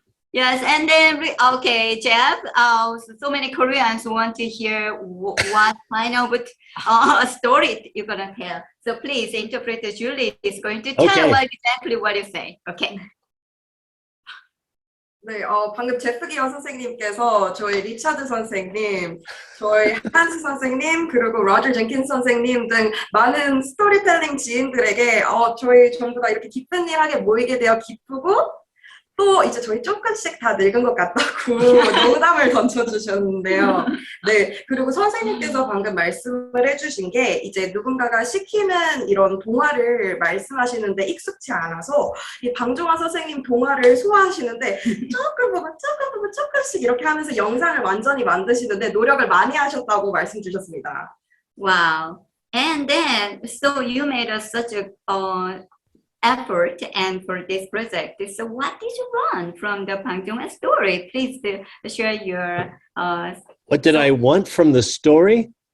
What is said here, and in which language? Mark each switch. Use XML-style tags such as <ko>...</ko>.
<en>Yes, and then, okay, Jeff, so many Koreans want to hear what kind of story you're going to tell. So please, interpreter Julie is going to tell exactly what you say. Okay.</en> <ko>네, 방금 제프 기어 선생님께서 저희 리차드 선생님, 저희 한스 선생님, 그리고 로저 젠킨스 선생님 등 많은 스토리텔링 지인들에게 저희 전부 다 이렇게 기쁜 일하게 모이게 되어 기쁘고 또 이제 저희 조금씩 다 늙은 것 같다고 농담을 던져주셨는데요. 네, 그리고 선생님께서 방금 말씀을 해주신 게 이제 누군가가 시키는 이런 동화를 말씀하시는데 익숙치 않아서 이 방종환 선생님 동화를 소화하시는데 조금 보고 조금씩 이렇게 하면서 영상을 완전히 만드시는데 노력을 많이 하셨다고 말씀 주셨습니다.</ko> <en>Wow. And then, so you made such a effort and for this project. So what did you learn from the Bang Jung Hwan story? Please share your What did I want from the story?</en>